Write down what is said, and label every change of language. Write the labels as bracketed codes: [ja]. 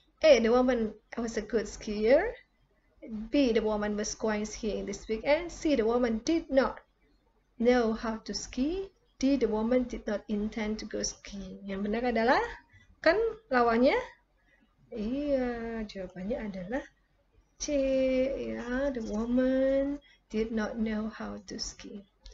[en] A, the woman was a good skier. B, the woman was going skiing this weekend. C, the woman did not know how to ski. D, the woman did not intend to go skiing. [id] Yang benar adalah kan lawannya? Iya, jawabannya adalah C. [en] Ya, the woman did not know how to ski.